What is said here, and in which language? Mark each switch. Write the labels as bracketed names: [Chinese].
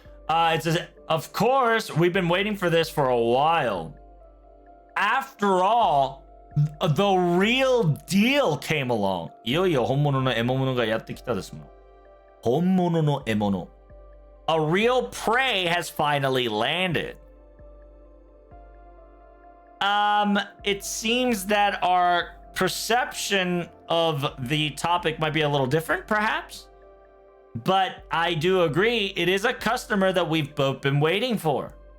[English] It says, of course, we've been waiting for this for a while. After all, the real deal came along. [Japanese] いよいよ本物の獲物がやってきたですもん。本物の獲物。 [English] A real prey has finally landed. It seems that our perception of the topic might be a little different, perhaps. But I do agree, it is a customer that we've both been waiting for.